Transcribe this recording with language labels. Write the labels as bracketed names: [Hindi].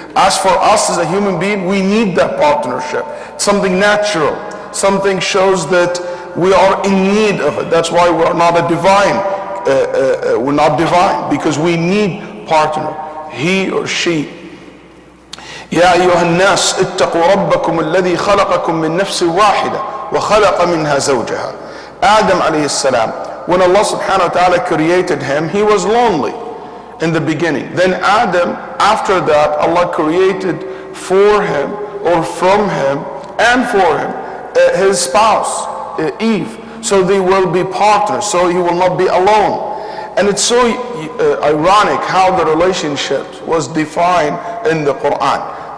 [English] As for us as a human being, we need that partnership. Something natural, something shows that we are in need of it. That's why we're not a divine, we're not divine, because we need partner, he or she. [Arabic] يا أيها الناس اتقوا ربكم الذي خلقكم من نفس واحدة وخلق منها زوجها. [English] Adam alayhi salam, when Allah subhanahu wa ta'ala created him, he was lonely in the beginning. Then Adam, after that, Allah created for him, or from him and for him, his spouse, Eve. So they will be partners, so he will not be alone. And it's so ironic how the relationship was defined in the Quran.